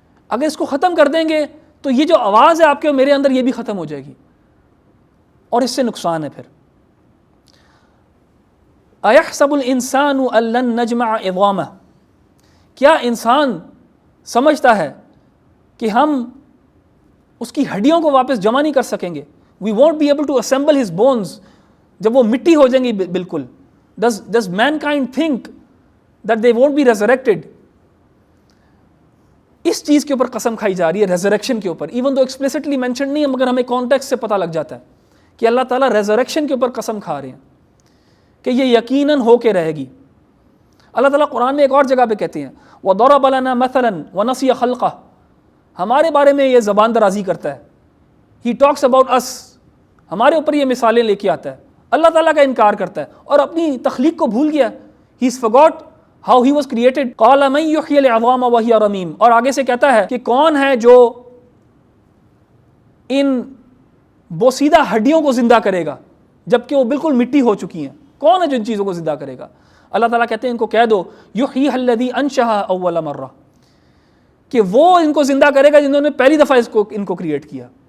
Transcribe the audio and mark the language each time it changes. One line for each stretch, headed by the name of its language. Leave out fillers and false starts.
Urdu: اگر اس کو ختم کر دیں گے تو یہ جو آواز ہے آپ کے اور میرے اندر یہ بھی ختم ہو جائے گی, اور اس سے نقصان ہے. پھر
Arabic: اَيَحْسَبُ الْإِنسَانُ أَن لَّن نَّجْمَعَ عِظَامَهُ,
Urdu: کیا انسان سمجھتا ہے کہ ہم اس کی ہڈیوں کو واپس جمع نہیں کر سکیں گے.
English: We won't be able to assemble his bones.
Urdu: جب وہ مٹی ہو جائیں گی بالکل.
English: Does mankind think that they won't be resurrected?
Urdu: اس چیز کے اوپر قسم کھائی جا رہی ہے, ریزریکشن کے اوپر. ایون تو ایکسپلیسٹلی مینشن نہیں ہے مگر ہمیں کانٹیکسٹ سے پتہ لگ جاتا ہے کہ اللہ تعالیٰ ریزریکشن کے اوپر قسم کھا رہے ہیں کہ یہ یقیناً ہو کے رہے گی. اللہ تعالیٰ قرآن میں ایک اور جگہ پہ کہتے ہیں
Arabic: وَضَرَبَ لَنَا مَثَلًا وَنَسِيَ خَلْقَهُ,
Urdu: ہمارے بارے میں یہ زبان درازی کرتا ہے.
English: He talks about us,
Urdu: ہمارے اوپر یہ مثالیں لے کے آتا ہے. اللہ تعالیٰ کا انکار کرتا ہے اور اپنی تخلیق کو بھول گیا.
English: He's forgot how he was created.
Arabic: قَالَ مَن يُحْيِي الْعِظَامَ وَهِيَ رَمِيمٌ,
Urdu: اور آگے سے کہتا ہے کہ کون ہے جو ان بوسیدہ ہڈیوں کو زندہ کرے گا جبکہ وہ بالکل مٹی ہو چکی ہیں. کون ہے جو ان چیزوں کو زندہ کرے گا؟ اللہ تعالیٰ کہتے ہیں ان کو کہہ دو
Arabic: یحییھا الذی انشأھا اول مرہ,
Urdu: کہ وہ ان کو زندہ کرے گا جنہوں نے پہلی دفعہ ان کو کریٹ کیا.